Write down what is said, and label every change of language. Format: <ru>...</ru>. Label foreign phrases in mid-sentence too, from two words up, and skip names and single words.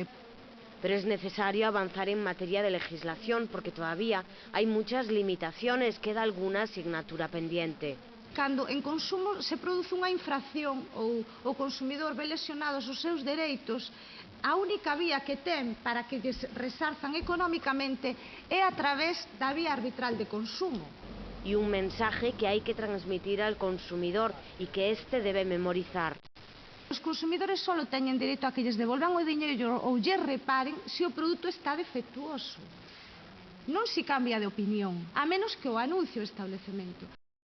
<es>Pero es necesario avanzar en materia de legislación porque todavía hay muchas limitaciones, queda alguna asignatura pendiente.</es> <gl>Cando en consumo se produce unha infracción ou o consumidor ve lesionados os seus dereitos, a única vía que ten para que lles resarzan económicamente é a través da vía arbitral de consumo.</gl> <es>Y un mensaje que hay que transmitir al consumidor y que éste debe memorizar.</es> <gl>Os consumidores só teñen dereito a que lles devolvan o diñeiro ou lles reparen se o produto está defectuoso. Non se cambia de opinión, a menos que o anuncie o establecemento.</gl>